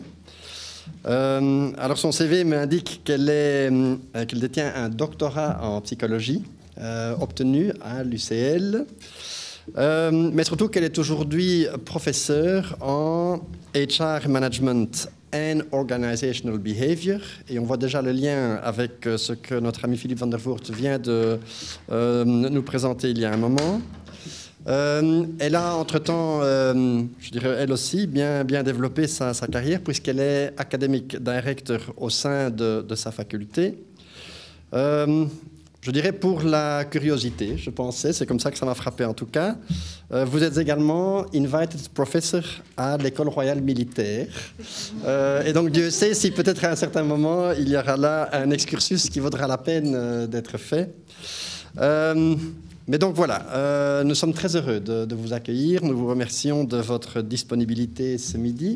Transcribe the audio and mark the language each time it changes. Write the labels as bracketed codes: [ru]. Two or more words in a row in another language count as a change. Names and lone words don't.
[fr] Alors son CV m'indique qu'elle détient un doctorat en psychologie obtenu à l'UCL, mais surtout qu'elle est aujourd'hui professeure en [en] HR Management and Organizational Behavior. [fr] Et on voit déjà le lien avec ce que notre ami Philippe van der Voort vient de nous présenter il y a un moment. Elle a entre-temps, je dirais elle aussi, bien développé sa carrière puisqu'elle est [en] academic director [fr] au sein de sa faculté. Je dirais pour la curiosité, je pensais, c'est comme ça que ça m'a frappé en tout cas. Vous êtes également [en] invited professor [fr] à l'École royale militaire. Et donc Dieu sait si peut-être à un certain moment il y aura là un excursus qui vaudra la peine d'être fait. Mais donc voilà, nous sommes très heureux de vous accueillir. Nous vous remercions de votre disponibilité ce midi.